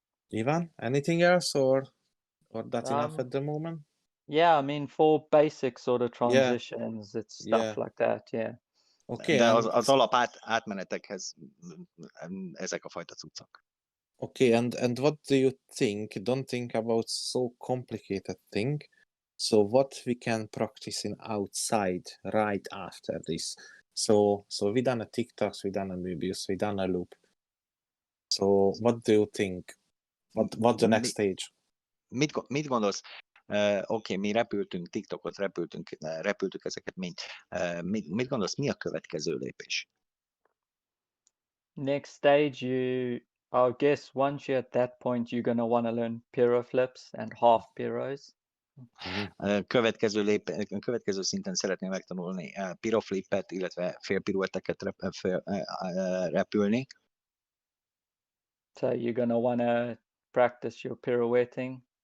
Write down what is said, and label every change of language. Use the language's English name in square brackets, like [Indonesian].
[English] Ivan, anything else or that's enough at the moment? Yeah, I mean, for basic sort of transitions, it's stuff like that, yeah. Okay, [Hungarian] de az alap átmenetekhez ezek a fajta cuccok. [English] Okay, and what do you think? Don't think about so complicated thing. So what we can practice in outside right after this. So we done a TikToks, we done a Möbius, we done a loop. So what do you think? What's the next stage? [Hungarian] Mit gondolsz? Oké, mi repültünk, TikTokot repültük ezeket mind. Mit gondolsz, mi a következő lépés? [English] Next stage, I guess once you're at that point, you're going to want to learn pyro flips and half pyros. [Hungarian] Következő szinten szeretném megtanulni piroflippet, illetve félpiruetteket repülni. [English] So you're going to want to practice your pirouetting.